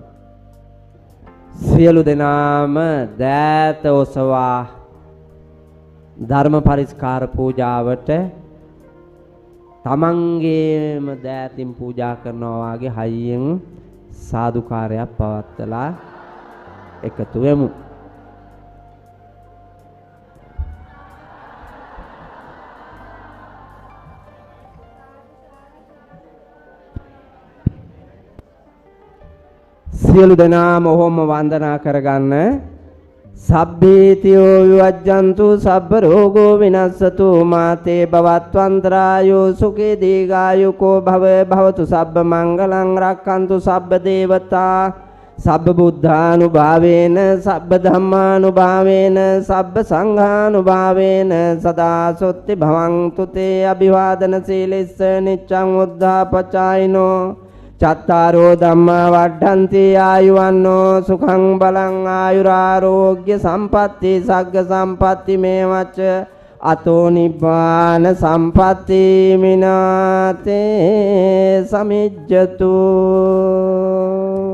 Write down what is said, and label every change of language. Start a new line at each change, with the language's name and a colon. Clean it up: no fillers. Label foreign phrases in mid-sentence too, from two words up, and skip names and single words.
Sinhala: සියලු දෙනාම දෑත ඔසවා ධර්ම පරිස්කාර පූජාවට තමන්ගේම දෑතින් පූජා කරනවා වගේ හයියෙන් සාදුකාරයක් පවත්වලා එකතු වෙමු. සියලු දෙනාම ඔහොම වන්දනා කරගන්න.
Pali: සබ්බීතියෝ විවජ්ජන්තු සබ්බ රෝගෝ විනස්සතු මාතේ භවත්වන්තරායෝ සුඛේ දීඝායුකෝ භව භවතු සබ්බ මංගලං රක්ඛන්තු සබ්බ දේවතා සබ්බ බුද්ධානුභාවේන සබ්බ ධම්මානුභාවේන සබ්බ සංඝානුභාවේන සදා සොත්ති භවන්තු තේ අභිවාදන සීලස්ස නිච්ඡං උද්ධාපචායිනෝ චත්තාරෝ ධම්මා වඩ්ඩන්ති ආයුවන්නෝ සුඛං බලං ආයුරාරෝග්‍ය සම්පatti සග්ග සම්පatti මේවච්ච අතෝ නිබ්බාන සම්පatti මිනාතේ සමිජ්ජතු